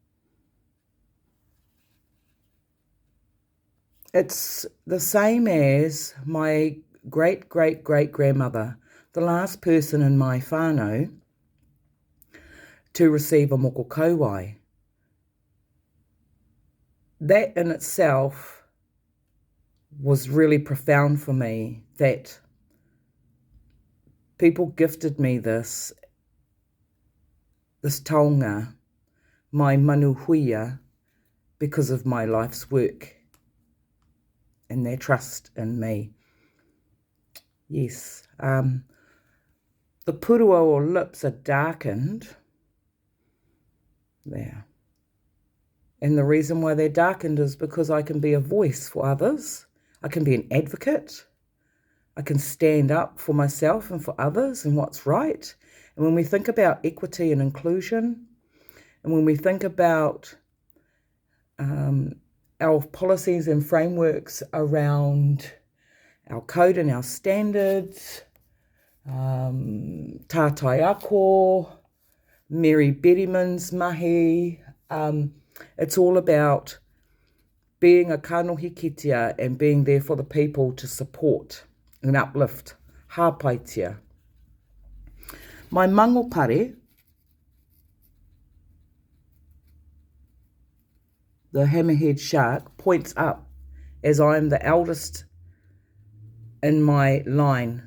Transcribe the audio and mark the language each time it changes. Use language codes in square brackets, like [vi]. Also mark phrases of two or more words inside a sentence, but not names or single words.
[en] It's the same as my great-great-great-grandmother, the last person in my whānau to receive a [mi] moko kauwae. [en] That in itself was really profound for me, that people gifted me this taonga, my [mi] manu huia, [en] because of my life's work and their trust in me. Yes, the purua or lips are darkened there. And the reason why they're darkened is because I can be a voice for others. I can be an advocate. I can stand up for myself and for others and what's right. And when we think about equity and inclusion, and when we think about our policies and frameworks around our code and our standards, [mi] tātai ako, Mary Bettyman's mahi, [en] it's all about being a [mi] kanohi kitea [en] and being there for the people to support and uplift hāpaitia. My mangopare, the hammerhead shark, points up as I'm the eldest in my line.